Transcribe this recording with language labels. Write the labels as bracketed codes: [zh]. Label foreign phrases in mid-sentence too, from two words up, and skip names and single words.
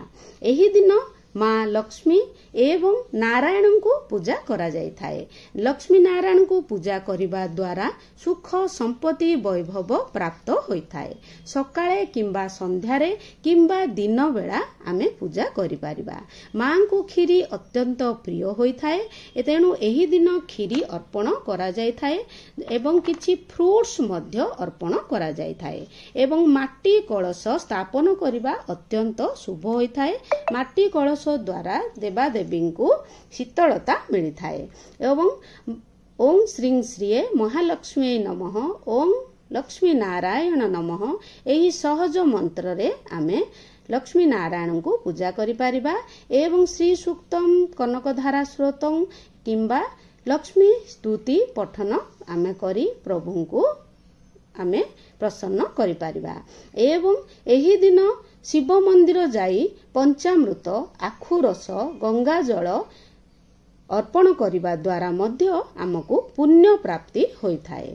[or] ଏହି ଦିନ ମା ଲକ୍ଷ୍ମୀ ଏବଂ ନାରାୟଣ କୁ ପୂଜା କରା ଯାଇ ଥାଏ। ଲକ୍ଷ୍ମୀ ନାରାୟଣ କୁ ପୂଜା କରିବା ଦ୍ୱାରା ସୁଖ ସମ୍ପତ୍ତି ବୈଭବ ପ୍ରାପ୍ତ ହୋଇ ଥାଏ। ସକାଳେ କିମ୍ବା ସନ୍ଧ୍ୟାରେ କିମ୍ବା ଦିନ ବେଳା ଆମେ ପୂଜା କରି ପାରିବା। ମା କୁ ଖିରି ଅତ୍ୟନ୍ତ ପ୍ରିୟ ହୋଇ ଥାଏ ତେଣୁ ଏହି ଦିନ ଖିରି ଅର୍ପଣ କରା ଯାଇ ଥାଏ ଏବଂ କିଛି ଫ୍ରୁଟ୍ସ ମଧ୍ୟ ଅର୍ପଣ କରା ଯାଇ ଥାଏ ଏବଂ ମାଟି କଳସ ସ୍ଥାପନ କରିବା ଅତ୍ୟନ୍ତ ଶୁଭ ହୋଇ ଥାଏ। ମାଟି କଳସ ଦ୍ୱାରା ଦେବାଦେବୀ କୁ ଶୀତଳତା ମିଳି ଥାଏ ଏବଂ [sa] ओम श्री श्री महालक्ष्मी नमः ओम लक्ष्मी नारायण नमः [or] ଏହି ସହଜ ମନ୍ତ୍ର ରେ ଆମେ ଲକ୍ଷ୍ମୀ ନାରାୟଣ କୁ ପୂଜା କରି ପାରିବା ଏବଂ ଶ୍ରୀ ସୂକ୍ତମ କନକଧାରା ସ୍ତୋତ୍ରମ କିମ୍ବା ଲକ୍ଷ୍ମୀ ସ୍ତୁତି ପଠନ ଆମେ କରି ପ୍ରଭୁ କୁ ଆମେ ପ୍ରସନ୍ନ କରି ପାରିବା ଏବଂ ଏହି ଦିନ ଶିବ ମନ୍ଦିର ଯାଇ ପଞ୍ଚାମୃତ ଆଖୁ ରସ ଗଙ୍ଗା ଜଳ ଅର୍ପଣ କରିବା ଦ୍ୱାରା ମଧ୍ୟ ଆମକୁ ପୁଣ୍ୟ ପ୍ରାପ୍ତି ହୋଇ ଥାଏ।